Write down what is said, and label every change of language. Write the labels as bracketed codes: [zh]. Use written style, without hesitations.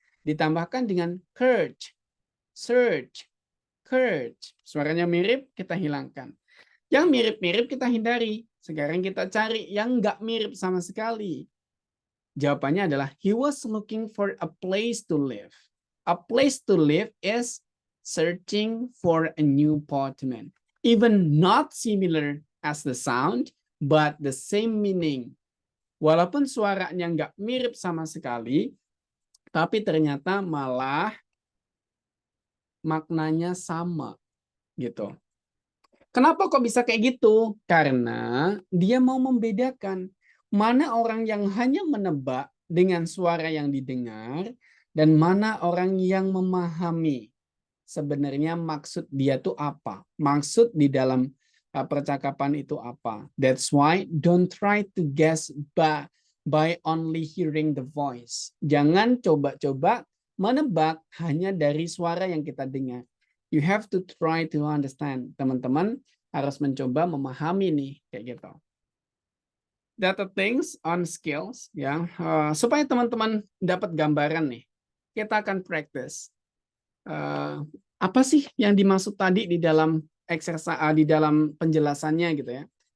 [id] Ditambahkan dengan search. Search. Search. Suaranya mirip, kita hilangkan. Yang mirip-mirip kita hindari. Sekarang kita cari yang nggak mirip sama sekali. Jawabannya adalah [en] he was looking for a place to live. A place to live is searching for a new apartment. Even not similar as the sound, but the same meaning. [id] Walaupun suaranya nggak mirip sama sekali, tapi ternyata malah maknanya sama gitu. Kenapa kok bisa kayak gitu? Karena dia mau membedakan mana orang yang hanya menebak dengan suara yang didengar dan mana orang yang memahami sebenarnya maksud dia tuh apa. Maksud di dalam percakapan itu apa. [en] That's why don't try to guess by only hearing the voice. [id] Jangan coba-coba menebak hanya dari suara yang kita dengar. [en] You have to try to understand. [id] Teman-teman harus mencoba memahami nih kayak gitu. [en] Data things on skills [id] ya. Supaya teman-teman dapat gambaran nih. Kita akan practice. Apa sih yang dimaksud tadi di dalam exercise di dalam penjelasannya gitu ya.